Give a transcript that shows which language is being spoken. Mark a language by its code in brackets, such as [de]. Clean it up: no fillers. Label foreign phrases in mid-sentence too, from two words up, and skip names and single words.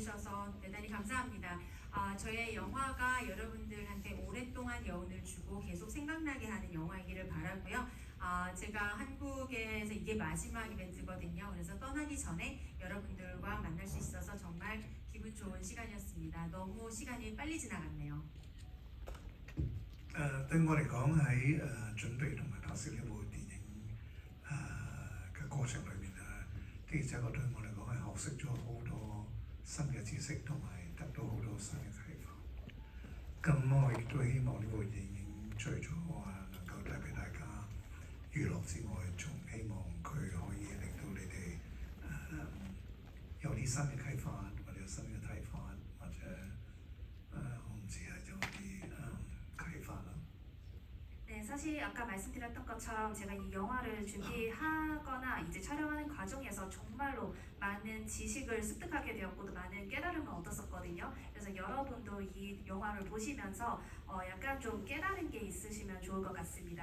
[ko] 주셔서 대단히 감사합니다. 저의 영화가 여러분들한테 오랫동안 여운을 주고 계속 생각나게 하는 영화이기를 바라고요. 제가 한국에서 이게 마지막 이벤트거든요. 그래서 떠나기 전에 여러분들과 만날 수 있어서 정말 기분 좋은 시간이었습니다. 너무 시간이 빨리 지나갔네요. [yue] 對我嚟講喺準備同埋拍攝呢部電影嘅過程裏面的而且確對我嚟講係學識咗好多新嘅知識，同埋得到好多新嘅啟發。咁我亦都希望呢部電影除咗能夠帶俾大家娛樂之外，仲希望佢可以令到你哋有啲新嘅啟發，或者有新嘅睇法，或者我唔知係有啲啟發啦。 [ko] 네, 사실 아까 말씀드렸던 것처럼 제가 이 영화를 준비하거나 이제 촬영하는 과정에서 정말로 많은 지식을 습득하게 되었고 또 많은 깨달음을 얻었었거든요. 그래서 여러분도 이 영화를 보시면서 약간 좀 깨달은 게 있으시면 좋을 것 같습니다.